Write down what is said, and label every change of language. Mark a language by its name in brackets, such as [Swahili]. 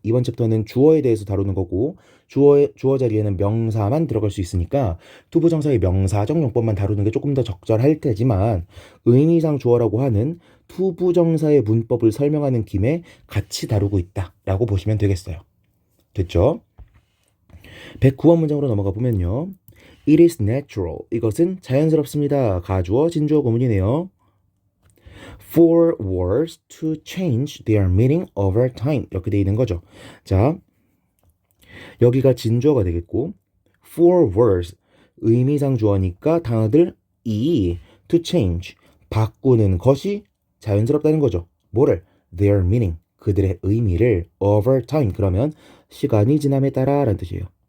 [Korean] 이번 챕터는 주어에 대해서 다루는 거고 주어 자리에는 명사만 들어갈 수 있으니까 투부정사의 명사적 용법만 다루는 게 조금 더 적절할 테지만 의미상 주어라고 하는 투부정사의 문법을 설명하는 김에 같이 다루고 있다라고 보시면 되겠어요. 됐죠? 109번 문장으로 넘어가 보면요. [English] It is natural. [Korean] 이것은 자연스럽습니다. 가주어, 진주어 구문이네요. [English] For words to change their meaning over time. [Korean] 이렇게 돼 있는 거죠. 자, 여기가 진주어가 되겠고 [English] for words, [Korean] 의미상 주어니까 단어들 [English] to change, [Korean] 바꾸는 것이 자연스럽다는 거죠. 뭐를? [English] Their meaning, [Korean] 그들의 의미를 [English] over time, [Korean] 그러면 시간이 지남에 따라 라는 뜻이에요.